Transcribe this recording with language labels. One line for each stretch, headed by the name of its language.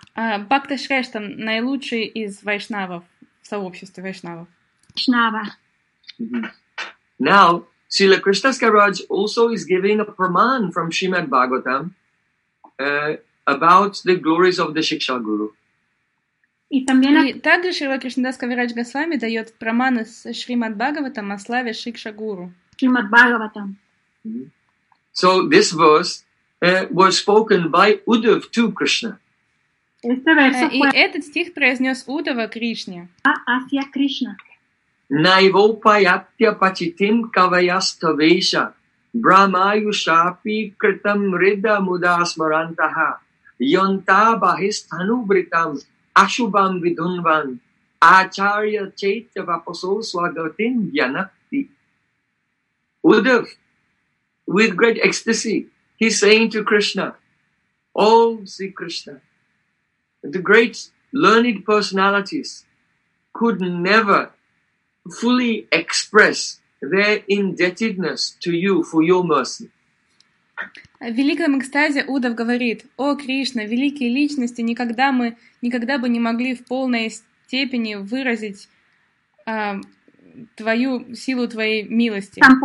Russian: Бхакта Шрештхам — наилучший из вайшнавов, в сообществе вайшнавов. Вайшнава.
English: Now, Srila Krishna Skaraj also is giving a praman from Srimad Bhagavatam about the glories of the Shiksha Guru.
Russian: И также Шрила Кришнадас Кавирадж Госвами дает праманы с Шримад Бхагаватам о славе Шикша Гуру. Шримад Бхагаватам.
English: So this verse was spoken by Uddhav to Krishna.
Russian: И этот стих произнес Уддхава Кришне. Асья Кришна.
Sanskrit: Наивопаятья пачитим кавайаставеша брамаюшапи критам рида мудасмарантаха йонта бахистану бритам Ashubam vidunvan, Acharya chaitya vaposo swagatin yanakti.
English: Uddhav, with great ecstasy, he's saying to Krishna, oh, Sri Krishna, the great learned personalities could never fully express their indebtedness to you for your mercy.
Russian: В великом экстазе Уддхав говорит: «О, Кришна, великие личности, никогда бы не могли в полной степени выразить твою силу твоей милости».